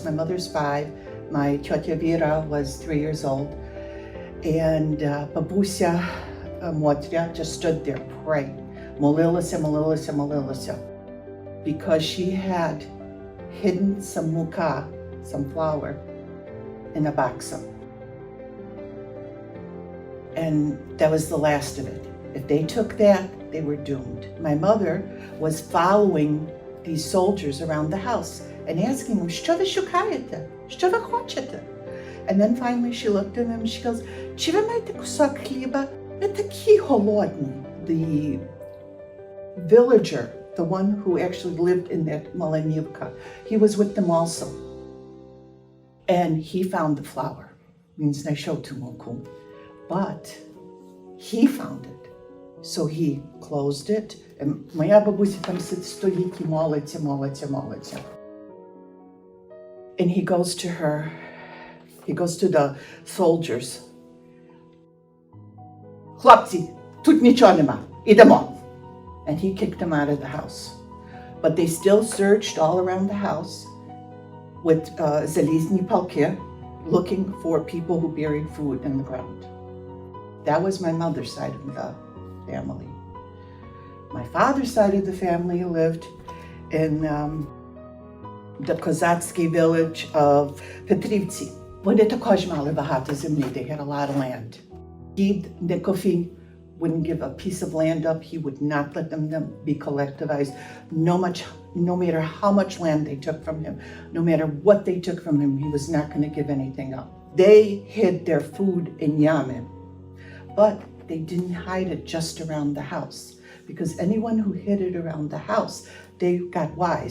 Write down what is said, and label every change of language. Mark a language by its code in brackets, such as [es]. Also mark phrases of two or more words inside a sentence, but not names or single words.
[en] My mother's 5, my teta Vira was 3 years old, and babusia Motrya just stood there praying, molilася, because she had hidden some muka, some flour, in a baksa. And that was the last of it. If they took that, they were doomed. My mother was following these soldiers around the house and asking them, [uk] "Що ви шукаєте? Що ви хочете?" [en] And then finally she looked at them and she goes, [uk] "Чи ви маєте кусок хліба? Ви такі голодні." [en] The villager, the one who actually lived in that Malinivka, he was with them also. And he found the flour. [uk] Means знайшов ту муку. [en] But he found it. So he closed it. [uk] And моя бабуся там стоїть і молиться. [en] And he goes to the soldiers. [uk] Хлопці, тут нічого нема. Ідемо. [en] And he kicked them out of the house. But they still searched all around the house with [uk] залізні палки, [en] looking for people who buried food in the ground. That was my mother's side of the family. My father's side of the family lived in the Kozatsky village of Petrivці. [uk] Вони також мали багато землі. [en] They had a lot of land. Did Nikofy wouldn't give a piece of land up. He would not let them be collectivized. No matter how much land they took from him, no matter what they took from him, he was not going to give anything up. They hid their food in Yamin, but they didn't hide it just around the house, because anyone who hid it around the house, they got wise.